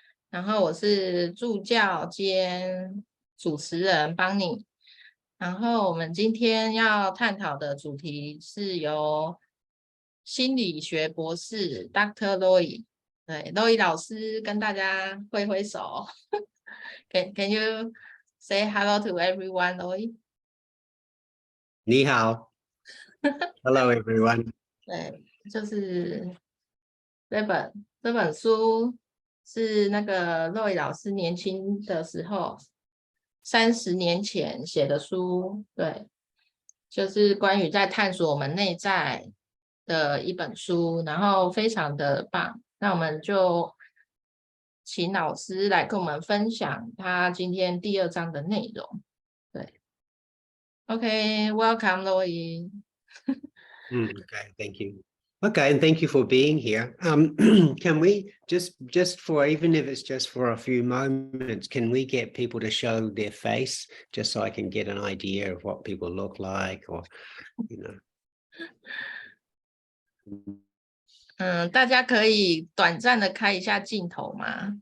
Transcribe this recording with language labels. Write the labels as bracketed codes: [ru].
[zh] 然后我是助教兼主持人邦尼。然后我们今天要探讨的主题是由心理学博士 Dr. Loy， 对 Loy 老师跟大家挥挥手。 [en] Can you say hello to everyone, Loy？ [zh] 你好。 [en] Hello, everyone. [zh] 对，就是这本书是那个Loy老师年轻的时候30年前写的书，对，就是关于在探索我们内在的一本书，然后非常的棒。那我们就请老师来跟我们分享他今天第2章的内容。对 [en] ，OK， welcome Loy。 Okay, thank you. Okay, and thank you for being here. Can we just for, even if it's just for a few moments, can we get people to show their face just so I can get an idea of what people look like, or you know? [zh] 大家可以短暂的开一下镜头吗？